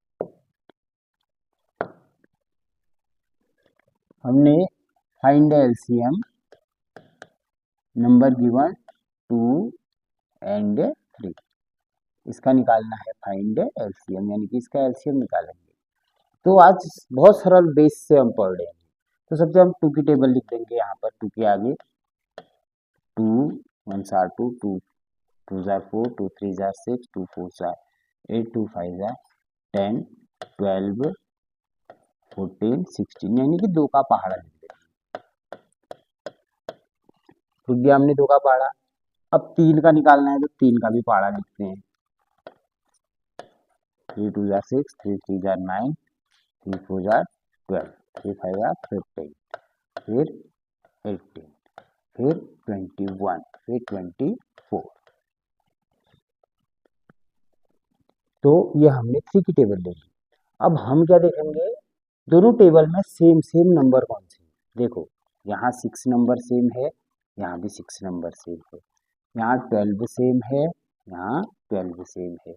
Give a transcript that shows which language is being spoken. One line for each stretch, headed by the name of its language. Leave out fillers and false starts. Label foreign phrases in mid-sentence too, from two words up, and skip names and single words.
Hindi: हमने
English: find LCM number given
Hindi: 2 एंड 3, इसका निकालना है
English: find LCM,
Hindi: यानी कि इसका एलसीएम निकालेंगे। तो आज बहुत सरल बेस से हम पढ़ रहे हैं। तो सबसे हम 2 की टेबल लिख देंगे यहाँ पर। 2 के आगे
English: 2 1s are 2, 2 2s are 4, 2 3s are 6, 2 4s are 8, 2 5s are 10, 12, 14, 16,
Hindi: यानी कि 2 का पहाड़ा लिख देंगे। लिख दिया हमने 2 का पहाड़ा। अब 3 का निकालना है तो 3 का भी पहाड़ा लिखते हैं।
English: 3 2s are 6, 3 3s are 9, 3 4s are 12, 3 5s are 15,
Hindi: फिर 18, फिर 21, फिर 24। तो ये हमने 3 की टेबल ले ली। अब हम क्या देखेंगे? दोनों टेबल में
English: same same number
Hindi: कौन से हैं। देखो, यहाँ 6 नंबर सेम है, यहाँ भी 6 नंबर सेम है, यहाँ 12 सेम है, यहाँ 12 सेम है।